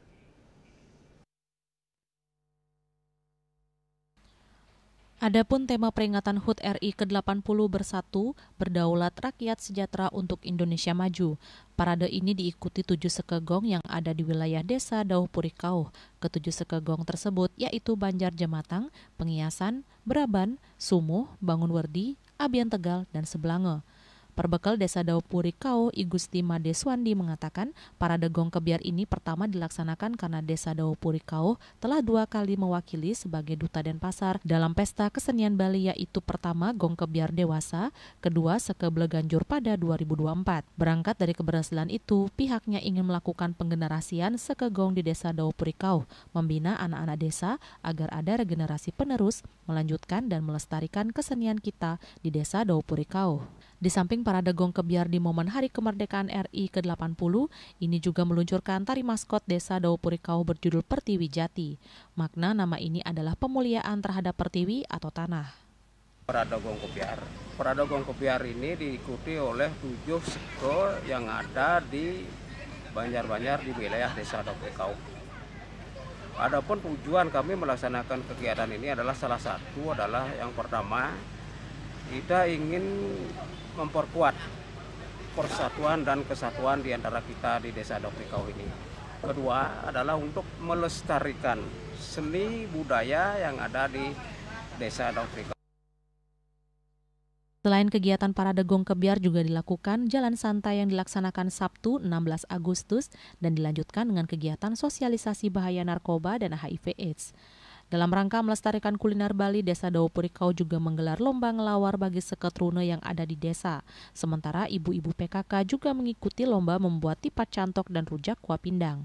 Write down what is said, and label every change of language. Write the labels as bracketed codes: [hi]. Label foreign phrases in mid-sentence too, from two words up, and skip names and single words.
[id] Adapun tema peringatan HUT RI ke-80 Bersatu, Berdaulat Rakyat Sejahtera untuk Indonesia Maju. Parade ini diikuti 7 sekegong yang ada di wilayah Desa Dauh Puri Kauh. Ketujuh sekegong tersebut yaitu Banjar Jematang, Pengiasan, Beraban, Sumuh, Bangunwerdi, Abian Tegal, dan Seblange. Perbekal Desa Dauh Puri Kauh, I Gusti Madeswandi mengatakan parade gong kebiar ini pertama dilaksanakan karena Desa Dauh Puri Kauh telah 2 kali mewakili sebagai Duta Denpasar dalam pesta kesenian Bali, yaitu pertama gong kebiar dewasa, kedua Seke Bleganjur pada 2024. Berangkat dari keberhasilan itu, pihaknya ingin melakukan penggenerasian Seke Gong di Desa Dauh Puri Kauh, membina anak-anak desa agar ada regenerasi penerus, melanjutkan dan melestarikan kesenian kita di Desa Dauh Puri Kauh. Di samping parade gong kebiar di momen Hari Kemerdekaan RI ke-80, ini juga meluncurkan tari maskot Desa Dauh Puri Kauh berjudul Pertiwi Jati. Makna nama ini adalah pemuliaan terhadap pertiwi atau tanah. Parade gong kebiar ini diikuti oleh 7 seke yang ada di Banjar-Banjar di wilayah Desa Dauh Puri Kauh. Adapun tujuan kami melaksanakan kegiatan ini adalah salah satu adalah yang pertama, kita ingin memperkuat persatuan dan kesatuan di antara kita di Desa Dauh Puri Kauh ini. Kedua adalah untuk melestarikan seni budaya yang ada di Desa Dauh Puri Kauh. Selain kegiatan parade gong kebiar juga dilakukan jalan santai yang dilaksanakan Sabtu 16 Agustus dan dilanjutkan dengan kegiatan sosialisasi bahaya narkoba dan HIV/AIDS. Dalam rangka melestarikan kuliner Bali, Desa Dauh Puri Kauh juga menggelar lomba ngelawar bagi seketrune yang ada di desa. Sementara ibu-ibu PKK juga mengikuti lomba membuat tipat cantok dan rujak kuah pindang.